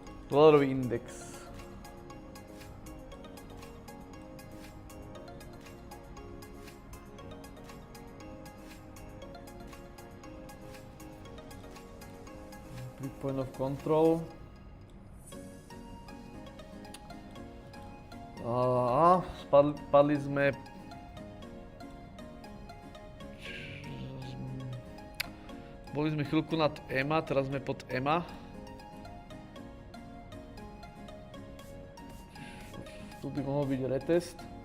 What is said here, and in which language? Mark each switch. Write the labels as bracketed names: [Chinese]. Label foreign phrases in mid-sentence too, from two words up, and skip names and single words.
[Slovak] Dolarový index. [English] Point of control. [Slovak] Spadli sme. Boli sme chvíľku nad EMA, teraz sme pod EMA. Tu by mohol byť retest.